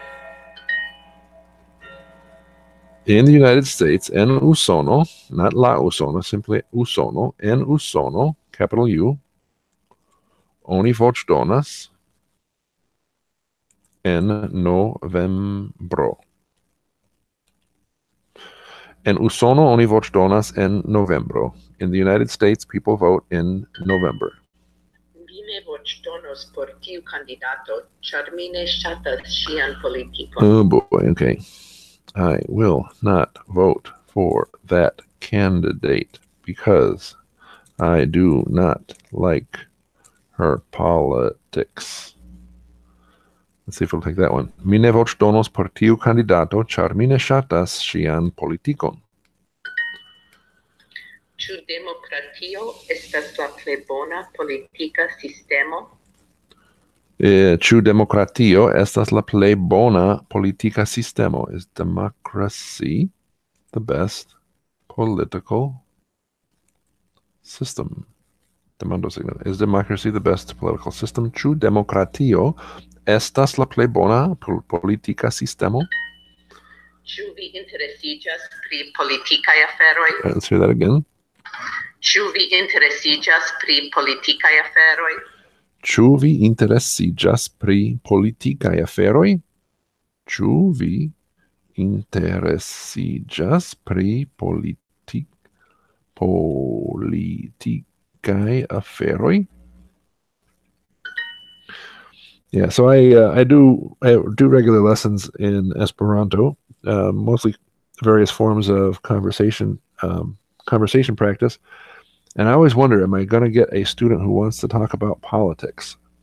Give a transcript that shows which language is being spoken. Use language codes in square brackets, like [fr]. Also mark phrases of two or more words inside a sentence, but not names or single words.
[en] In the United States, [eo] en Usono, not la Usono, simply Usono, en Usono, [en] capital U, [eo] oni voĉdonas en novembro. En Usono oni voĉdonas en novembro. [en] In the United States, people vote in November. [eo] Vi ne voĉdonos por tiu kandidato, ĉar mi ne ŝatas ŝian politikon. [en] Oh boy, okay. I will not vote for that candidate because I do not like her politics. Let's see if we'll take that one. [eo] Mi ne voĉdonos por tiu kandidato, ĉar mi ne ŝatas ŝian politikon. Ĉu demokratio estas la plej bona politika sistemo? Ĉu demokratio estas la plej bona politika sistemo? [en] Is democracy the best political system? [eo] Demando signal. [en] Is democracy the best political system? [eo] Ĉu demokratio estas la plej bona politika sistemo? Ĉu vi interesiĝas pri politikaj aferoj? [en] Let's hear that again. [eo] Ĉu vi interesiĝas pri politikaj aferoj? Ĉu vi interesiĝas pri politikaj aferoj? Ĉu vi interesiĝas pri politikaj aferoj? [en] Yeah, so I do regular lessons in Esperanto, mostly various forms of conversation practice. And I always wonder, am I going to get a student who wants to talk about politics?